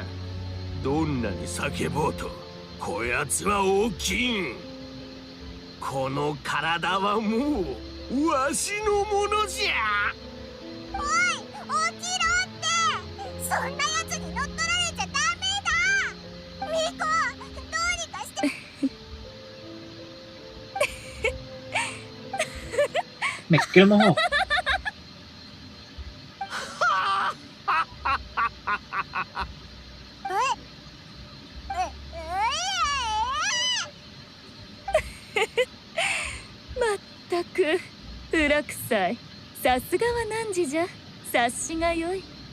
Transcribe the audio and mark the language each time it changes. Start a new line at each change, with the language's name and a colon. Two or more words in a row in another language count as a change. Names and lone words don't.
Japanese: どんなに叫ぼうとこやつは大きいん。この体はもうわしのものじゃ。おい、起きろって。そんなやつに乗っ取られちゃダメだ。ミコ、どうにかして。 Mekil mo ho. Mattaku, 裏臭い。さすがは汝じゃ。察しがよい。